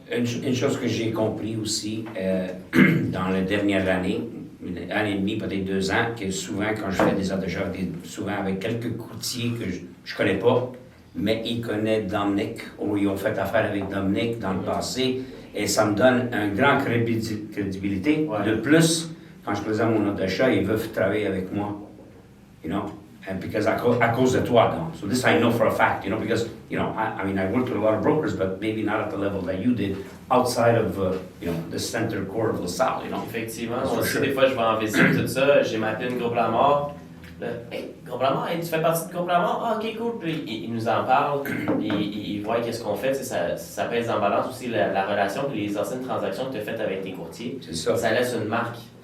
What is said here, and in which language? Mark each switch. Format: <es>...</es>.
<fr>Une chose que j'ai compris aussi dans les dernières années, une année et demie, peut-être 2 ans, que souvent quand je fais des offres d'achat, souvent avec quelques courtiers que je connais pas, mais ils connaissent Dominic, ou ils ont fait affaire avec Dominic dans le passé, et ça me donne une grande crédibilité. De plus, quand je présente mon offre d'achat, ils veulent travailler avec moi,</fr> <en>you know, and because</en> <fr>à cause de toi, donc.</fr> <en>So this I know for a fact, you know, because, you know, I mean, I worked with a lot of brokers, but maybe not at the level that you did, outside of, you know, the center core of LaSalle, you know.</en> <fr>Effectivement, moi aussi, des fois, je vais en visite, tout ça, j'ai ma pine groupe la mort. Là, hey, Complément, hey, tu fais partie de complément, ah ok cool, puis il nous en parle, puis il voit qu'est-ce qu'on fait, ça pèse en balance aussi la relation, puis les anciennes transactions que tu as faites avec tes courtiers, C'est ça. ça laisse une marque.</fr>